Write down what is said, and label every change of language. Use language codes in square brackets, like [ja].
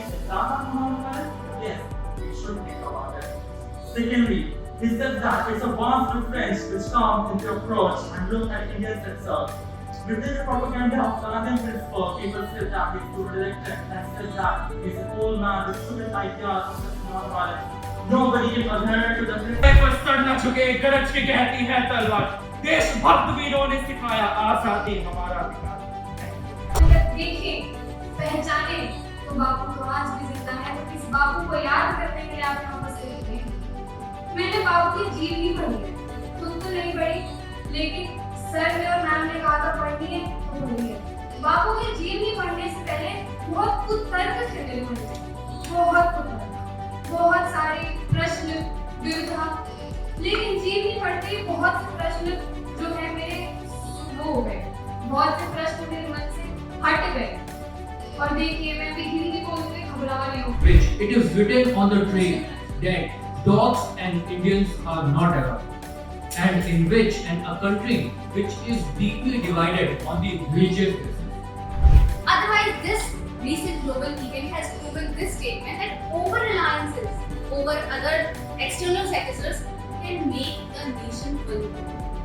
[en] Is that not non-violence? Yes, we should think about it. Secondly, he said that it's a vast difference which comes into approach and look at Indians itself. Within the propaganda of Gandhian principle, people said that he was elected and said that he's an old man with stupid ideas of non-violence. Nobody can adhere to the [hi] पर sir न झुके गरज के कहती है तलवार देशभक्त वीरों ने सिखाया आजादी हमारा अधिकार। देखें, पहचाने तो बापू तो आज भी जिंदा है। इस बापू को याद करने के लिए आप यहाँ उपस्थित हैं। मैंने बापू की जीवनी पढ़ी है, खुद तो नहीं पढ़ी, लेकिन सर ने और मैम ने कहा था पढ़नी है तो पढ़ी है। बापू की जीवनी पढ़ने से पहले बहुत कुतर्क थे मेरे मन में, बहुत कुतर्क, बहुत सारे प्रश्न, विविधा, लेकिन जीवनी पढ़ते ही बहुत से प्रश्न जो है मेरे वो हो गए, बहुत से प्रश्न मेरे मन से हट गए। और देखिए मैं भी हिंदी बोलते घबरा रही हूँ। [en] Which it is written on the train that dogs and Indians are not allowed, and in which and a country which is deeply divided on the religious basis. Otherwise, this recent global event has proven this statement that over-reliances over other external sectors can make a nation vulnerable.